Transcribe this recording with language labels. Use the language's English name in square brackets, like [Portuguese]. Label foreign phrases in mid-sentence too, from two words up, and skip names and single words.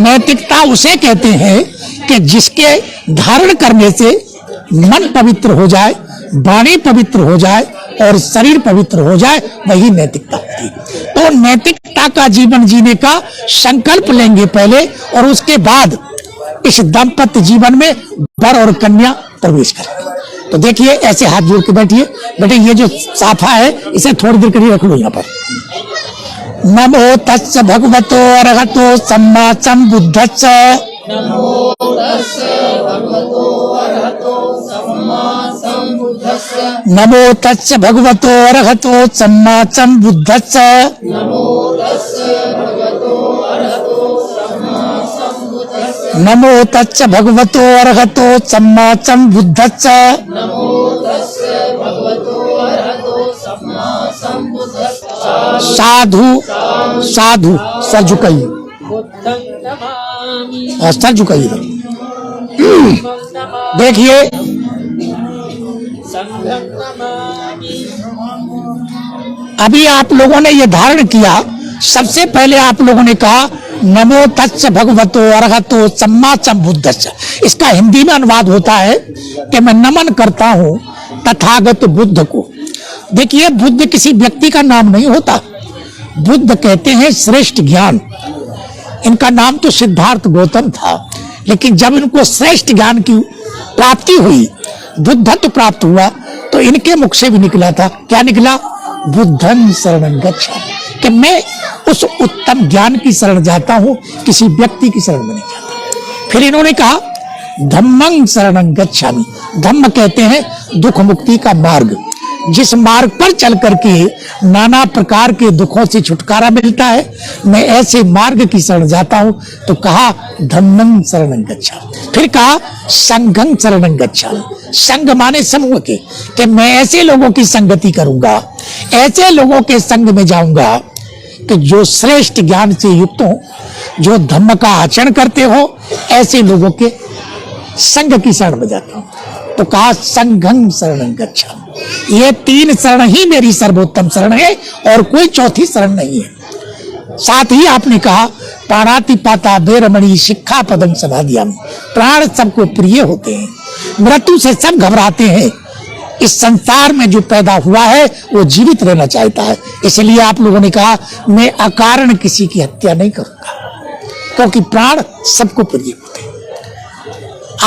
[Hindi] नैतिकता उसे कहते हैं कि जिसके धारण करने से मन पवित्र हो जाए, वाणी पवित्र हो जाए और शरीर पवित्र हो जाए, वही नैतिकता होती है। तो नैतिकता का जीवन जीने का संकल्प लेंगे पहले, और उसके बाद इस दाम्पत्य जीवन में वर और कन्या प्रवेश करेंगे। तो देखिए, ऐसे हाथ जोड़ के बैठिए। बेटे, ये जो साफा है इसे थोड़ी देर के लिए रख लो यहाँ पर। [Pali] नमो तस्य भगवतो अरहतो सम्मा सम्बुद्धस्स। नमो तस्य भगवतो अरहतो सम्मा सम्बुद्धस्स। नमो तस्य भगवतो अरहतो सम्मा सम्बुद्धस्स। नमो तस्य भगवतो अरहतो सम्मा सम्बुद्धस्स। नमो तस्य भगवतो अरहतो सम्मा सम्बुद्धस्स। नमो तस्य भगवतो अरहतो सम्मा सम्बुद्धस्स। साधु साधु, [Hindi] सर झुकाइए, सर झुकाइए। देखिए, अभी आप लोगों ने ये धारण किया। सबसे पहले आप लोगों ने कहा [Pali] नमो तस्य भगवतो अरहतो सम्मा सम्बुद्धस्स। [Hindi] इसका हिंदी में अनुवाद होता है कि मैं नमन करता हूं तथागत बुद्ध को। देखिए, बुद्ध किसी व्यक्ति का नाम नहीं होता। बुद्ध कहते हैं श्रेष्ठ ज्ञान। इनका नाम तो सिद्धार्थ गौतम था, लेकिन जब इनको श्रेष्ठ ज्ञान की प्राप्ति हुई, बुद्धत्व प्राप्त हुआ, तो इनके मुख से भी निकला था, क्या निकला? [Pali] बुद्धं शरणं गच्छामि, [Hindi] कि मैं उस उत्तम ज्ञान की शरण जाता हूं, किसी व्यक्ति की शरण में नहीं जाता। फिर इन्होंने कहा [Pali] धम्मं शरणं गच्छामि। [Hindi] धम्म कहते हैं दुख मुक्ति का मार्ग, जिस मार्ग पर चल करके नाना प्रकार के दुखों से छुटकारा मिलता है, मैं ऐसे मार्ग की शरण जाता हूं। तो कहा [Pali] धम्मं शरणं गच्छामि। [Hindi] फिर कहा [Pali] संघं शरणं गच्छामि। [Hindi] संघ माने समूह के, कि मैं ऐसे लोगों की संगति करूंगा, ऐसे लोगों के संग में जाऊंगा कि जो श्रेष्ठ ज्ञान से युक्त हो, जो धम्म का आचरण करते हो, ऐसे लोगों के संघ की शरण में जाता हूं। तो कहा [Pali] संघं शरणं गच्छामि। [Hindi] ये तीन शरण ही मेरी सर्वोत्तम शरण है और कोई चौथी शरण नहीं है। साथ ही आपने कहा [Pali] पाणाति पाता बेरमणि शिक्षा पदम समाधियाम। [Hindi] प्राण सबको प्रिय होते हैं, मृत्यु से सब घबराते हैं। इस संसार में जो पैदा हुआ है वो जीवित रहना चाहता है। इसलिए आप लोगों ने कहा मैं अकारण किसी की हत्या नहीं करूंगा, क्योंकि प्राण सबको प्रिय होते हैं।